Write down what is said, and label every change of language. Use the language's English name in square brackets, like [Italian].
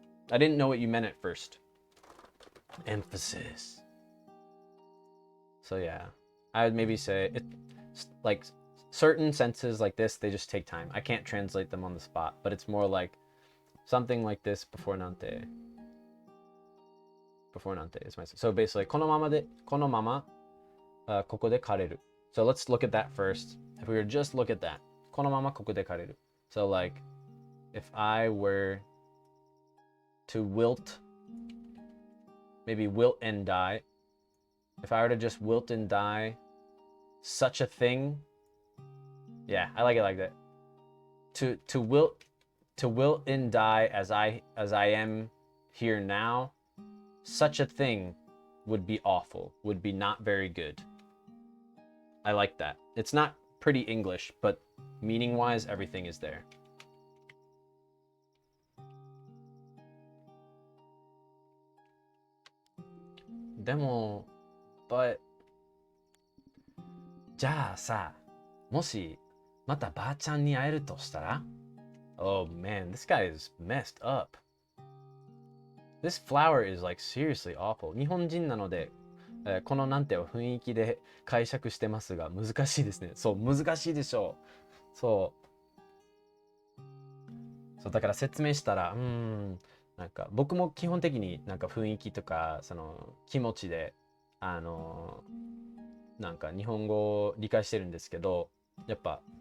[English] I didn't know what you meant at first. Emphasis. So yeah, I would maybe say it, like certain senses like this, they just take time. I can't translate them on the spot, but it's more like something like this before nante. Before nante is my, so basically [Japanese] このままでこのままここで枯れる. [English] So let's look at that first. If we were just look at that, [Japanese] このままここで枯れる. [English] So like if I were to wilt, maybe wilt and die. If I were to just wilt and die, such a thing. Yeah, I like it like that. To wilt and die as I am here now, such a thing would be awful, would be not very good. I like that. It's not pretty English, but meaning-wise, everything is there. [Japanese] Demo, but じゃあさ、もしまたばあちゃんに会えるとしたら? [English] Oh man, this guy is messed up. This flower is like seriously awful. [Japanese] 日本人なので、このなんていう雰囲気で解釈してますが、難しいですね。そう、難しいでしょう。そう、だから説明したら、なんか僕も基本的になんか雰囲気とか、その気持ちで、なんか日本語を理解してるんですけど、やっぱ